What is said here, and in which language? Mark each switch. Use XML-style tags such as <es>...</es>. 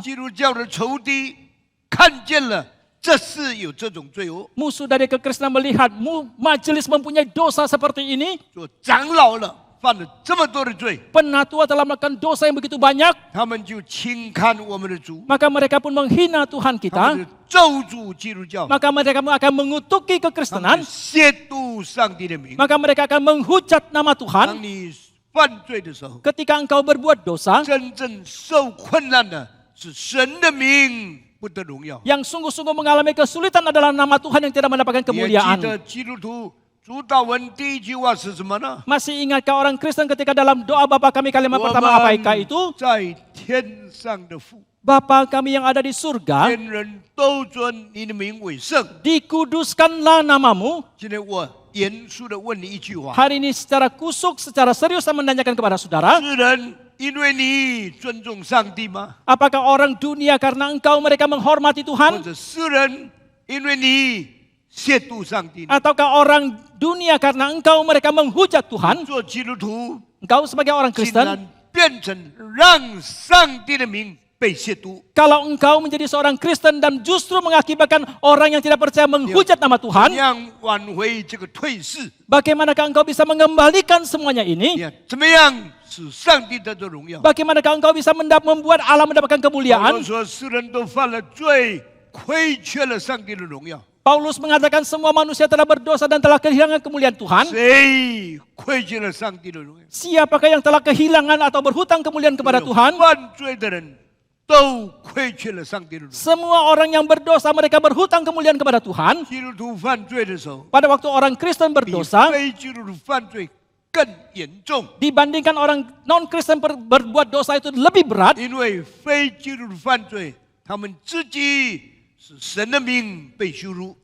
<zh>基督教的仇敌看见了，这是有这种罪哦。</zh> <id>musuh dari kekristenan melihat majelis mempunyai dosa seperti ini,</id> <zh>做长老了，犯了这么多的罪，</zh> <id>penatua telah melakukan dosa yang begitu banyak,</id> <zh>他们就轻看我们的主，</zh> <id>maka mereka pun menghina Tuhan</id> <zh>他</zh> <id>kita,</id> <zh>们就咒诅基督教，</zh> <id>maka mereka akan mengutuki</id> <zh>他们</zh> <id>kekristenan,</id> <zh>就亵渎上帝的名。</zh> <id>maka mereka akan menghujat nama</id> <zh>当</zh> <id>Tuhan.</id> <zh>你犯罪的时候，</zh> <id>Ketika engkau berbuat dosa,</id> <zh>真正受困难的是神的名不得荣耀。</zh> <id>yang sungguh-sungguh mengalami kesulitan adalah nama Tuhan yang tidak mendapatkan</id> <zh>你还记</zh> <id>kemuliaan.</id> <zh>得基督徒主祷文第一句话是什么呢？</zh> <id>Masih ingatkah orang Kristen ketika dalam doa Bapa kami kalimat</id> <zh>我</zh> <id>pertama apakah</id> <zh>们</zh> <id>itu?</id> <zh>在天上的父，</zh> <id>Bapa kami yang ada di surga,</id> <zh>天人都尊你的名为圣。</zh> <id>dikuduskanlah namamu.</id> <zh>今天我严肃的问你一句话：</zh> <id>Hari ini secara kusuk, secara serius saya menanyakan kepada saudara,</id> <zh>世人因为你尊重上帝吗？</zh> <id>apakah orang dunia karena engkau mereka menghormati</id> <zh>或</zh> <id>Tuhan?</id> <zh>者世人因为你亵渎上帝呢？</zh> <id>Ataukah orang dunia karena engkau mereka menghujat Tuhan?</id> <zh>做基督徒</zh> <id>Engkau sebagai orang</id> <zh>竟</zh> <id>Kristen,</id> <zh>然变成让上帝的名被亵渎，</zh> <id>kalau engkau menjadi seorang Kristen dan justru mengakibatkan orang yang tidak percaya menghujat nama</id> <zh>怎</zh> <id>Tuhan,</id> <zh>样挽回这个退势？</zh> <id>bagaimanakah engkau bisa mengembalikan semuanya</id> <zh>你</zh> <id>ini?</id> <zh>看怎么样使上帝得到荣耀？</zh> <id>Bagaimanakah engkau bisa membuat Allah mendapatkan</id> <zh>保罗</zh> <id>kemuliaan?</id> <zh>说，世人都犯了罪，亏缺了上帝的荣耀。</zh> <id>Paulus mengatakan semua manusia telah berdosa dan telah kehilangan kemuliaan Tuhan.</id> <zh>谁亏缺了上帝的荣耀？</zh> <id>Siapakah yang telah kehilangan atau berhutang kemuliaan kepada Tuhan?</id> <zh>犯罪的人都亏缺了上帝的荣耀。</zh> <id>Semua orang yang berdosa mereka berhutang kemuliaan kepada Tuhan.</id> <zh>基督徒犯罪的时候，</zh> <id>Pada waktu orang Kristen</id> <zh>比</zh> <id>berdosa,</id> <zh>非基督徒犯罪更严重，</zh> <id>dibandingkan orang non-Kristen berbuat dosa itu lebih berat.</id> <zh>因为非基督徒犯罪，他们自己使神的名被羞辱。</zh>